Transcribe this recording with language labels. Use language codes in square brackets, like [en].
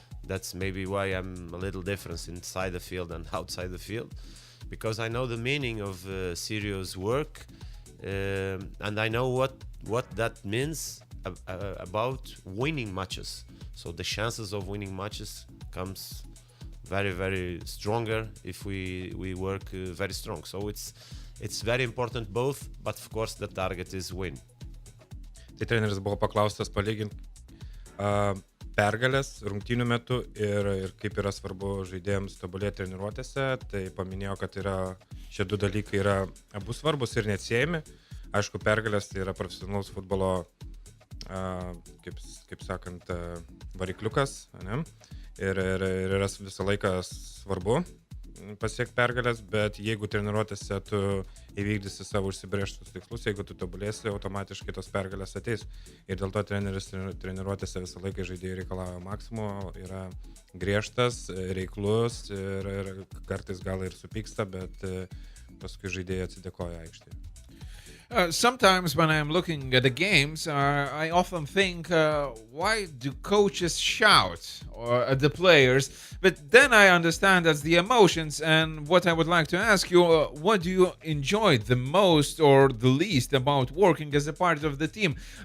[en] That's maybe why I'm a little different inside the field and outside the field, because I know the meaning of serious work, and I know what that means about winning matches. So the chances of winning matches comes very, very stronger if we work very strong. So it's very important both, but of course the target is win. [lt] Tai treneris buvo paklaustas palyginti pergalės rungtynių metu ir kaip yra svarbu žaidėjams tobulėti treniruotėse. Tai paminėjo, kad šie du dalykai yra abu svarbus ir neatsiejami. Aišku, pergalės tai yra profesionalus futbolo, kaip sakant, varikliukas, ne? Ir yra visą laiką svarbu pasiekti pergalės, bet jeigu treniruotėse tu įvykdysi savo užsibrėžtus tikslus, jeigu tu tobulėsi, automatiškai tos pergalės ateis. Ir dėl to treneris treniruotėse visą laiką žaidėjai reikalauja maksimumo, yra griežtas, reiklus ir kartais gal ir supyksta, bet paskui žaidėjai atsidėkoja aikštėje. [en] Sometimes when I'm looking at the games, I often think, why do coaches shout at the players? But then I understand that's the emotions. And what I would like to ask you, what do you enjoy the most or the least about working as a part of the team?